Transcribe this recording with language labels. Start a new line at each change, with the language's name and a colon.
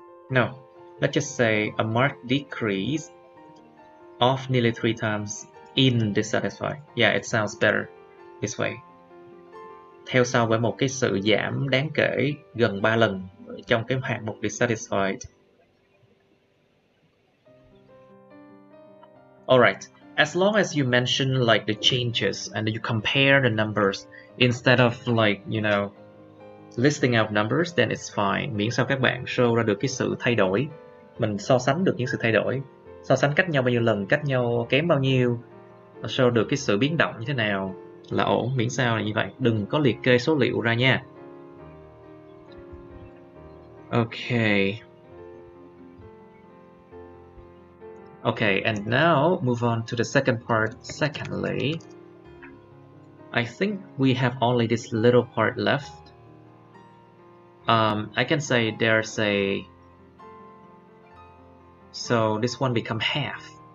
English: No, let's just say a marked decrease of nearly 3 times in dissatisfied. Yeah, it sounds better this way.
Vietnamese: Theo sau với một cái sự giảm đáng kể gần 3 lần trong cái hạng mục dissatisfied.
English: Alright, as long as you mention like the changes and you compare the numbers instead of like, you know, listing out numbers, then it's fine.
Vietnamese: Miễn sao các bạn show ra được cái sự thay đổi, mình so sánh được những sự thay đổi, so sánh cách nhau bao nhiêu lần, cách nhau kém bao nhiêu, show được cái sự biến động như thế nào là ổn, miễn sao là như vậy, đừng có liệt kê số liệu ra nha. Okay.
English: Okay, and now move on to the second part. Secondly, I think we have only this little part left. I can say there's a, so this one become half.